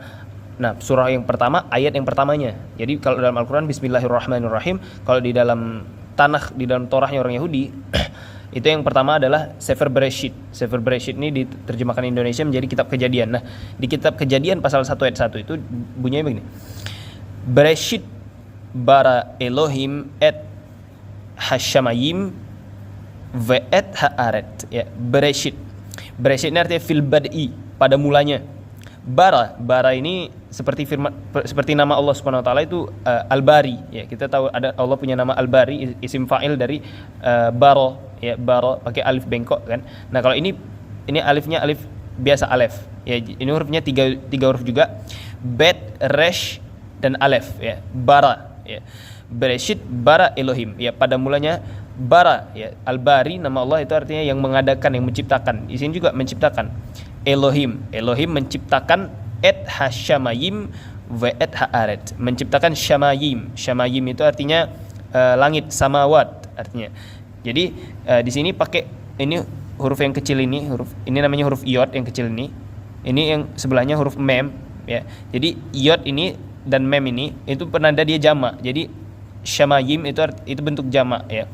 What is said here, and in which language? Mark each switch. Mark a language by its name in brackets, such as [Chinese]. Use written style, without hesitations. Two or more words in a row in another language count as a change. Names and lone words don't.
[Indonesian] Nah, surah yang pertama ayat yang pertamanya. Jadi kalau dalam Al-Qur'an [Arabic] بسم الله الرحمن الرحيم, [Indonesian] kalau di dalam Tanakh, di dalam Torahnya orang Yahudi itu yang pertama adalah Sefer Bereshit. Sefer Bereshit ini diterjemahkan Indonesia menjadi kitab Kejadian. Nah, di kitab Kejadian pasal 1 ayat 1 itu bunyinya begini. [Hebrew] בראשית ברא אלהים את השמים ואת הארץ. [Indonesian] Ya, Bereshit. Bereshit ini artinya [Arabic] في البدء, [Indonesian] pada mulanya. Bara ini seperti nama Allah [Arabic] سبحانه وتعالى [Indonesian] itu Al-Bari ya. Kita tahu ada Allah punya nama Al-Bari, [Arabic] اسم فاعل [Indonesian] dari baro ya, baro pakai alif bengkok kan. Nah, kalau ini alifnya alif biasa alif ya. Ini hurufnya tiga huruf juga. Bet, resh dan alif ya. Bara ya. [Hebrew] בראשית ברא אלהים [Indonesian] ya, pada mulanya bara ya. Al-Bari nama Allah itu artinya yang mengadakan, yang menciptakan. Di sini juga menciptakan. Elohim menciptakan [Hebrew] את השמים ואת הארץ, [Indonesian] menciptakan shamayim. Shamayim itu artinya langit, samawat artinya. Jadi di sini pakai ini huruf yang kecil ini, ini namanya huruf iod yang kecil ini. Ini yang sebelahnya huruf mem ya. Jadi iod ini dan mem ini itu penanda dia jamak. Jadi shamayim itu bentuk jamak ya.